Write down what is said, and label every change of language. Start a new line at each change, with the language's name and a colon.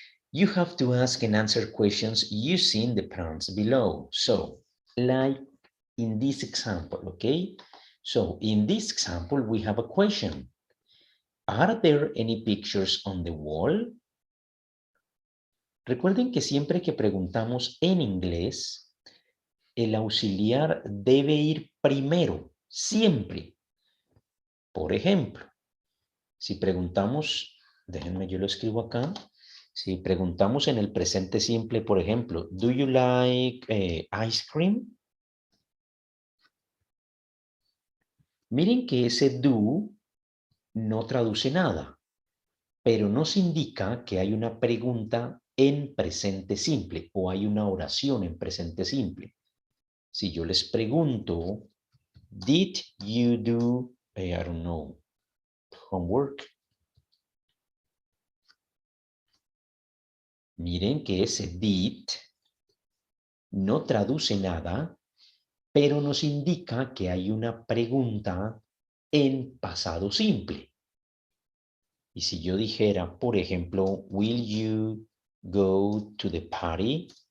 English: You have to ask and answer questions using the prompts below. So, like in this example, okay? So, in this example, we have a question. Are there any pictures on the wall?
Spanish: Recuerden que siempre que preguntamos en inglés, el auxiliar debe ir primero, siempre. Por ejemplo, si preguntamos, déjenme yo lo escribo acá, si preguntamos en el presente simple, por ejemplo,
English: do you like ice cream?
Spanish: Miren que ese do no traduce nada, pero nos indica que hay una pregunta en presente simple o hay una oración en presente simple. Si yo les pregunto,
English: did you do, I don't know, homework?
Spanish: Miren que ese did no traduce nada, pero nos indica que hay una pregunta en pasado simple. Y si yo dijera, por ejemplo,
English: will you go to the party?